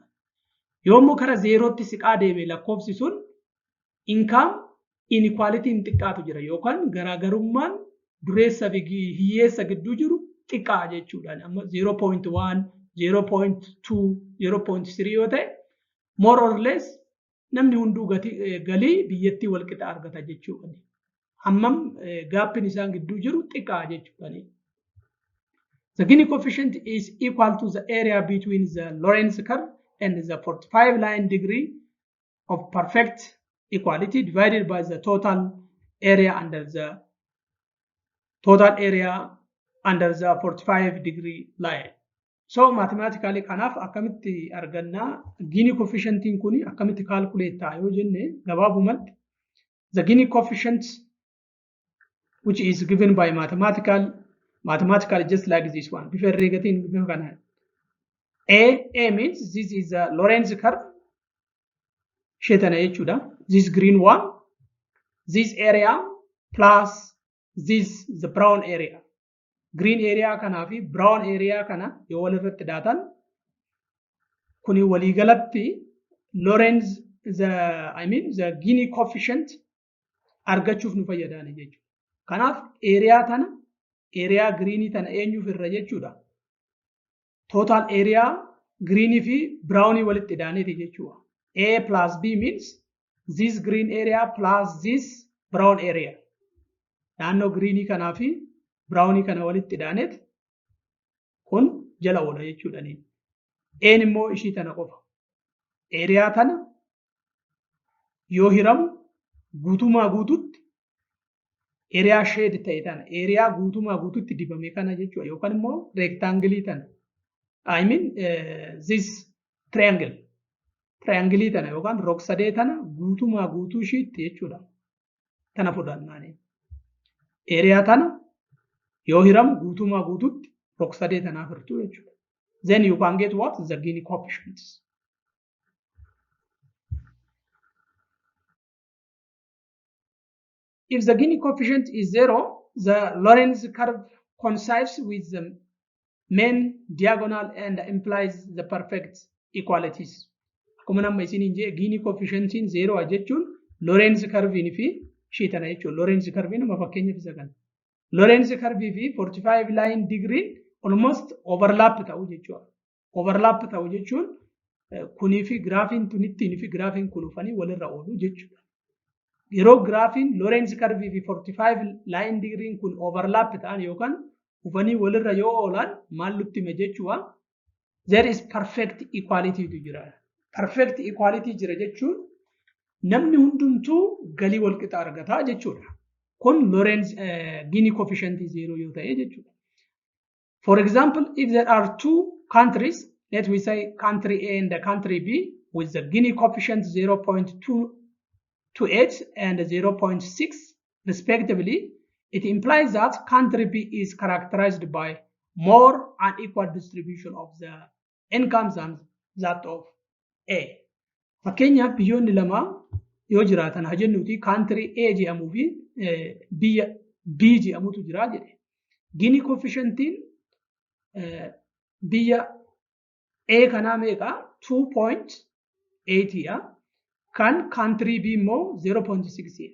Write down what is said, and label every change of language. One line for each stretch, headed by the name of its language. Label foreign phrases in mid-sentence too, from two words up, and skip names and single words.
Oromo: Yoo immoo kara zeerootti siqaa deeme lakkoofsi sun
English: income inequality'n
Oromo: xiqqaatu jira yookaan garaagarummaan dureessa fi hiyyeessa gidduu jiru xiqqaa jechuudhaan amma 0.1, 0.2, 0.3 yoo ta'e
English: more or less
Oromo: namni hunduu galii biyyattii walqixa argata jechuudha. Hammam gaappiin isaan gidduu jiru xiqqaa jechuudha.
English: The Gini coefficient is equal to the area between the Lorenz curve and the 45 line degree of perfect equality divided by the total area under the 45 degree line. So mathematically
Oromo: kanaaf akkamitti arganna
English: Gini coefficientiin
Oromo: kuni akkamitti
English: calculate
Oromo: ta'a yoo jenne gabaabumatti
English: the Gini coefficient which is given by mathematical just like this one. Before regating A means this is a Lorenz curve. This green one, this area plus this the brown area. Green area
Oromo: kana fi
English: brown area
Oromo: kana yoo walirratti daatan kuni waliigalatti
English: Lorenz the Gini coefficient
Oromo: argachuuf nu fayyadani jechuudha. Kanaaf area tana
English: area green
Oromo: tana eenyuuf irra jechuudha.
English: Total area green
Oromo: fi brown walitti daaniti jechuudha.
English: A plus B means this green area plus this brown area.
Oromo: Naannoo green kanaa fi brown kana walitti daanet kun jala oola jechuudha. Een immoo ishii tana qofa. Area tana yoo hiramu guutumaa guututti
English: area shade
Oromo: ta'e tana area guutumaa guututti dibame kana jechuudha. Yookaan immoo rectangle tana.
English: I mean this triangle
Oromo: tana yookaan rog-sadee tana guutumaa guutuu ishiitti jechuudha. Tana fudhannaani. Area tana yoo hiramu guutumaa guututti rog-sadee tanaaf hirtuu jechuudha.
English: Then you can get what? The Gini coefficients. If the Gini coefficient is 0, the Lorenz curve coincides with the main diagonal and implies the perfect equalities.
Oromo: Akkuma nama isiniin jee
English: Gini coefficientiin
Oromo: 0 jechuun
English: Lorenz curve
Oromo: fi ishii tana jechuudha.
English: Lorenz curve
Oromo: nama fakkeenyaaf isa kana.
English: Lorenz curve
Oromo: fi
English: 45 line degree almost overlap
Oromo: ta'u jechuudha. Overlap ta'u jechuun kunii fi graafiin tunittiin fi graafiin kun dhufanii walirra oolu jechuudha. Yeroo graafiin
English: Lorenz curve
Oromo: fi
English: 45 line degree
Oromo: kun overlap ta'an yookaan dhufanii walirra yoo oolan maal nutti hima jechuudha.
English: There is perfect equality
Oromo: tu jira.
English: Perfect equality
Oromo: jira jechuun namni hundumtuu galii walqixa argata jechuudha. Kun
English: Lorenz Gini coefficient
Oromo: 0 yoo ta'e jechuudha.
English: For example, if there are two countries, let we say country A and country B with the Gini coefficient 0.28 and 0.6 respectively, it implies that country B is characterized by more unequal distribution of the incomes than that of A.
Oromo: Fakkeenyaaf biyyoonni lama yoo jiraatan haa jennuuti
English: country A
Oromo: jedhamuu fi biyya B jedhamutu jira jedhe.
English: Gini coefficientiin
Oromo: biyya A kanaa meeqa 2.8 kan
English: country B
Oromo: immoo 0.6.